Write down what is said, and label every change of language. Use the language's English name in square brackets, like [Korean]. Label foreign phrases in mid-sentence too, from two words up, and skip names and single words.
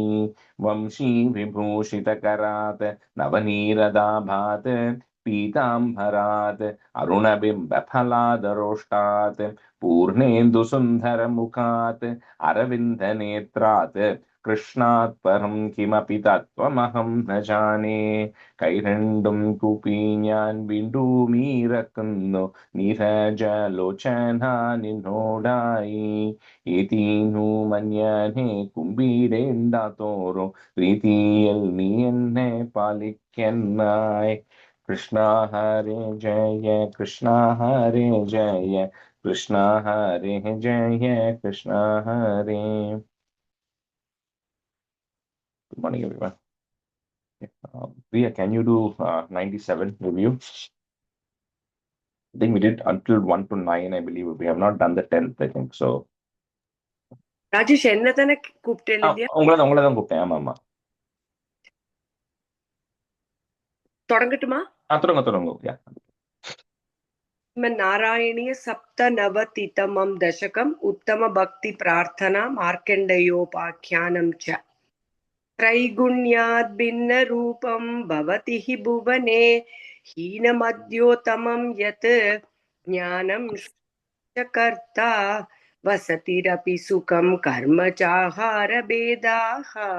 [Sanskrit] वंशी विभूषितकरात् नवनीरदाभात् पीताम्बरात् अरुणबिम्बफलादरोष्टात् पूर्णेन्दुसुन्दरमुखात् अरविन्दनेत्रात् कृष्णात् परं किमपि तत्त्वमहं न जाने। [Malayalam] കൈരണ്ടും കൂപ്പി ഞാൻ വീണ്ടുമീറക്കുന്നു നീരജലോചന നിന്നോടായി. ഏതീനു മഞ്ഞനെ കുമ്പീരേണ്ടാത്തോറും പ്രീതിയിൽ നീ എന്നെ പാലിക്കന്നായി. [Sanskrit] കൃഷ്ണ ഹരേ ജയ കൃഷ്ണ ഹരേ ജയ कृष्ण हरे जय कृष्ण हरे. [English] Good morning, everyone. Priya, can you do 97 review? I think we did until 1 to 9, I believe. We have not done the 10th, I think. So, [Tamil] ராஜேஷ் என்ன தானே கூப்பிட்டேன் இல்லையா? உங்களை தான் கூப்பிட்டேன். ஆமா ஆமா, தொடங்கட்டுமா? தொடங்க. [English] Yeah. [Sanskrit] नारायणीय सप्तनवतितमं दशकम् उत्तम भक्ति प्रार्थना मार्कण्डेयोपाख्यानं च। त्रैगुण्याद् भिन्न रूपं भवति हि भुवने हीनमद्योतमं यत् ज्ञानं च कर्ता वसतिरपि सुखं कर्म चाहारभेदाः